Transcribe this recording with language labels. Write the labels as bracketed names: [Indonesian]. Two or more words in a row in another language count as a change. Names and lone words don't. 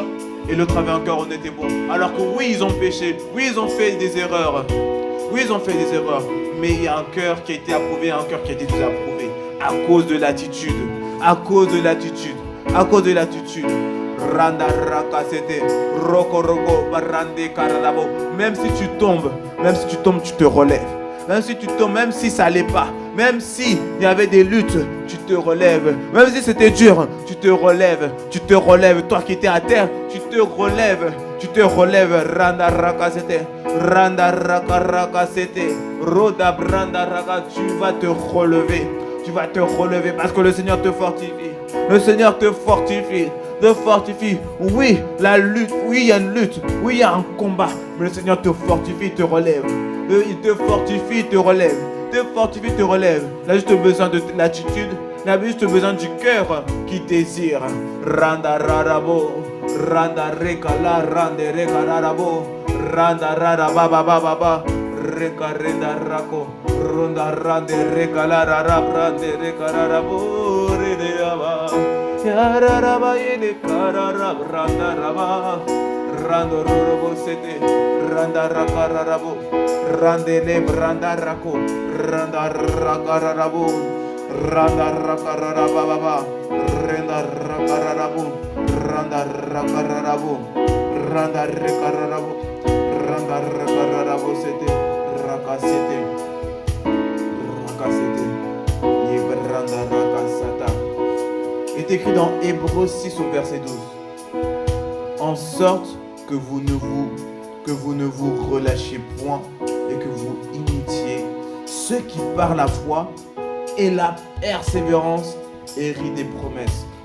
[French] Et l'autre avait un cœur honnête et bon. Alors que oui, ils ont péché. Oui, ils ont fait des erreurs. Oui, ils ont fait des erreurs. Mais il y a un cœur qui a été approuvé, un cœur qui a été désapprouvé. À cause de l'attitude. À cause de l'attitude. À cause de l'attitude. Randa raka c'était. Roko roko barande kararabo. Même si tu tombes, tu te relèves. Même si tu tombes, même si ça n'allait pas. Même si il y avait des luttes, tu te relèves. Même si c'était dur, tu te relèves. Tu te relèves. Toi qui étais à terre, tu te relèves. Tu te relèves. Randa raka c'était. Randa raka raka c'était. Roda branda raka. Tu vas te relever. Tu vas te relever parce que le Seigneur te fortifie. Le Seigneur te fortifie. Te fortifie. Oui, la lutte. Oui, il y a une lutte. Oui, il y a un combat. Mais le Seigneur te fortifie, te relève. Il te fortifie, te relève. Te fortifie, te relève. Il a juste besoin de l'attitude. Il a juste besoin du cœur qui désire. Randa rarabo. Randa rekala. Randa rekararabo. Randa raraba baba baba. Reka renda rako. Ronda rande rekala rarab. Rande rekararabo. Redeaba. Yararaba yene kararab. Randa raba. Rando rorobo sete. Randa rakararabo. Randele branda rako, randa rakararabo, randa rakararababa, randa rakararabo, randa rakararabo, randa rekararabo, est écrit dans Hébreux 6 au verset 12. En sorte que vous ne vous relâchiez point et que vous imitiez ceux qui par la foi et la persévérance héritent des promesses.